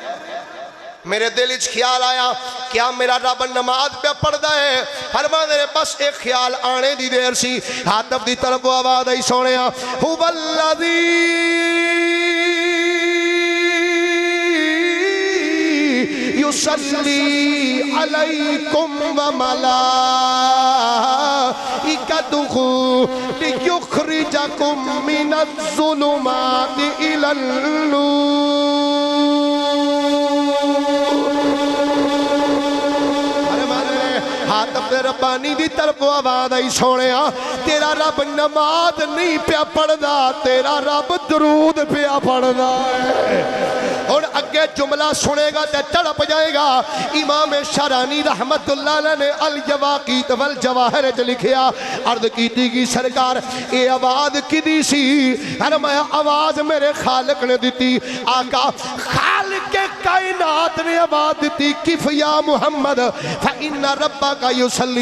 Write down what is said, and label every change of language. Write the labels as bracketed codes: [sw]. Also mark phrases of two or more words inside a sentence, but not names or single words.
[pa] میرے دل وچ خیال آیا کیا میرا رب نماز پے پڑھدا ہے? فرماندے نے بس اک خیال آنے دی دیر سی، ہاتف دی طرف آواز آئی سوہنیا، ھو الذی [ar] يصلي عليكم وملائكته ليخرجكم من الظلمات إلى النور. [pa] ربانی دی طرف آواز آئی سوہنیا، تیرا رب نماز نہیں پیا پڑھدا، تیرا رب درود پیا پڑھدا ہے. [ur] اور آگے جملہ سنے گا تو تڑپ جائے گا. [pa] امام شعرانی [ar] رحمۃ اللہ علیہ [pa] نے الجواقیت والجواہر چ لکھیا، عرض کی سرکار یہ آواز کہدی سی? فرمایا آواز میرے خالق نے دی۔ آقا خالقِ کائنات نے آواز دی, [ar] قف يا محمد فإن ربك يصلي.